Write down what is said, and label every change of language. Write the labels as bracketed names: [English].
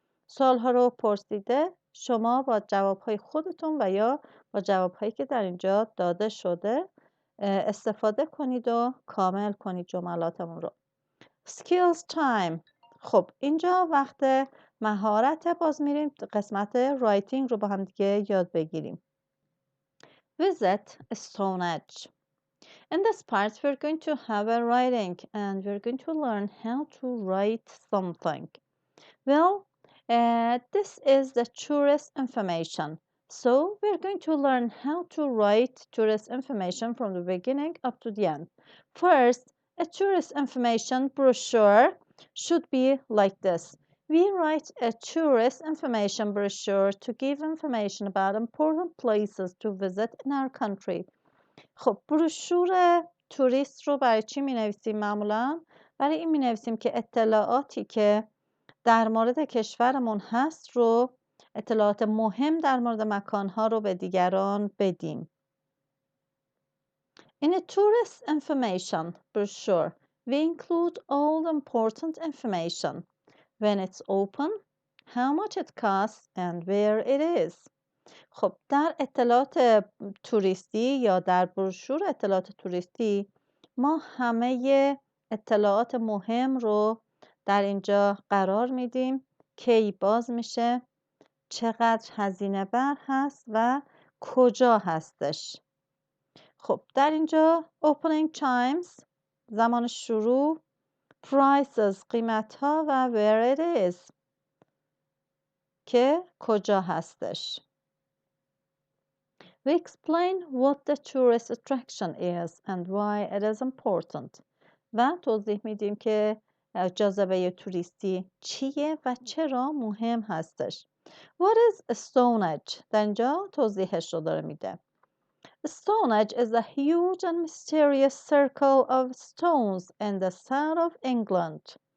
[Persian] سوال‌ها رو پرسیده شما با جواب‌های خودتون و یا با جواب‌هایی که در اینجا داده شده استفاده کنید و کامل کنید جملاتمون رو. [English] skills time. [Persian] خب اینجا وقت مهارت، باز میریم قسمت رایتینگ رو با هم دیگه یاد بگیریم. [English] visit Stonehenge. In this part we're going to have a writing and we're going to learn how to write something. Well, this is the tourist information. So we're going to learn how to write tourist information from the beginning up to the end. First, a tourist information brochure should be like this. We write a tourist information brochure to give information about important places to visit in our country. [Persian] خب بروشور توریست رو برای چی می نویسیم معمولا؟ برای این می نویسیم که اطلاعاتی که در مورد کشورمون هست رو، اطلاعات مهم در مورد مکانها رو به دیگران بدیم. [English] In a tourist information brochure, we include all important information. When it's open, how much it costs and where it is. [Persian] خب در اطلاعات توریستی یا در بروشور اطلاعات توریستی ما همه اطلاعات مهم رو در اینجا قرار میدیم. کی باز میشه، چقدر هزینه بر هست و کجا هستش. خب در اینجا opening times زمان شروع، prices قیمت ها و [English] where it is [Persian] که کجا هستش. [English] We explain what the tourist attraction is and why it is important. [Persian] و توضیح میدیم که جاذبه توریستی چیه و چرا مهم هستش. [English] What is Stonehenge؟ [Persian] در اینجا توضیحش رو داره میده. [English] Stonehenge is a huge and mysterious circle of stones in the south of England.